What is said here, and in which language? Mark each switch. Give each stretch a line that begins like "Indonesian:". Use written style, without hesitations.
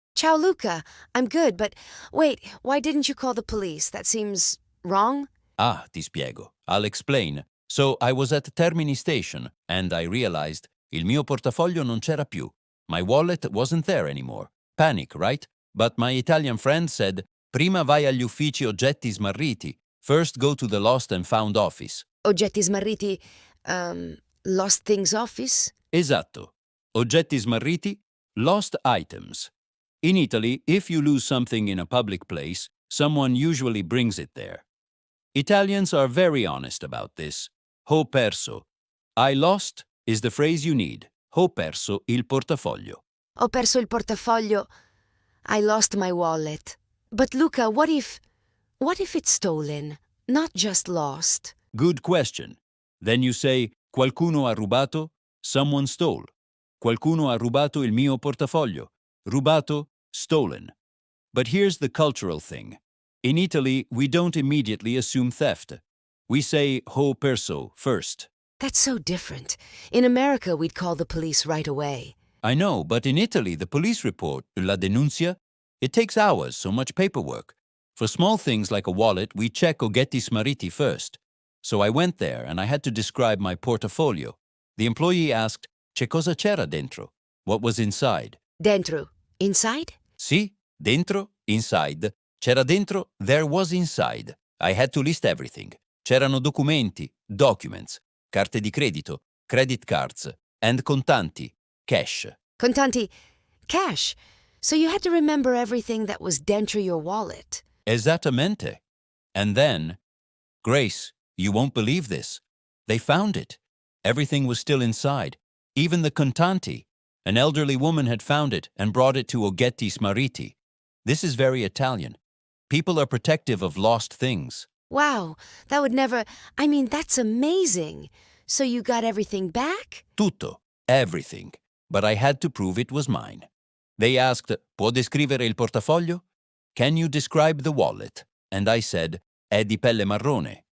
Italian: Ciao, Luca.
English: I'm good, but wait, why didn't you call the police? That seems wrong.
Italian: Ah, ti spiego.
English: I'll explain. So I was at Termini station and I realized
Italian: il mio portafoglio non c'era più.
English: My wallet wasn't there anymore. Panic, right? But my Italian friend said,
Italian: prima vai agli uffici oggetti smarriti.
English: First go to the lost and found office.
Italian: Oggetti smarriti,
English: lost things office?
Italian: Esatto. Oggetti smarriti,
English: lost items. In Italy, if you lose something in a public place, someone usually brings it there. Italians are very honest about this.
Italian: Ho perso.
English: I lost is the phrase you need.
Italian: Ho perso il portafoglio. Ho perso il portafoglio.
English: I lost my wallet. But Luca, what if it's stolen, not just lost? Good question. Then you say,
Italian: qualcuno ha rubato?
English: Someone stole.
Italian: Qualcuno ha rubato il mio portafoglio. Rubato,
English: stolen. But here's the cultural thing. In Italy, we don't immediately assume theft. We say ho perso first. That's so different. In America, we'd call the police right away. I know, but in Italy, the police report,
Italian: la denuncia,
English: it takes hours, so much paperwork. For small things like a wallet, we check oggetti smarriti first. So I went there and I had to describe my portafoglio. The employee asked,
Italian: "C'è cosa c'era dentro?"
English: What was inside?
Italian: Dentro.
English: Inside?
Italian: Sì, dentro,
English: inside.
Italian: C'era dentro,
English: there was inside. I had to list everything.
Italian: C'erano documenti,
English: documents,
Italian: carte di credito,
English: credit cards, and
Italian: contanti,
English: cash.
Italian: Contanti.
English: Cash. So you had to remember everything that was dentro your wallet.
Italian: Esattamente.
English: And then, Grace, you won't believe this. They found it. Everything was still inside. Even the contanti. An elderly woman had found it and brought it to Oggetti Smarriti. This is very Italian. People are protective of lost things. Wow, that would never... I mean, that's amazing. So you got everything back?
Italian: Tutto,
English: everything. But I had to prove it was mine. They asked,
Italian: "Può descrivere il portafoglio?"
English: "Can you describe the wallet?" And I said,
Italian: "È di pelle marrone.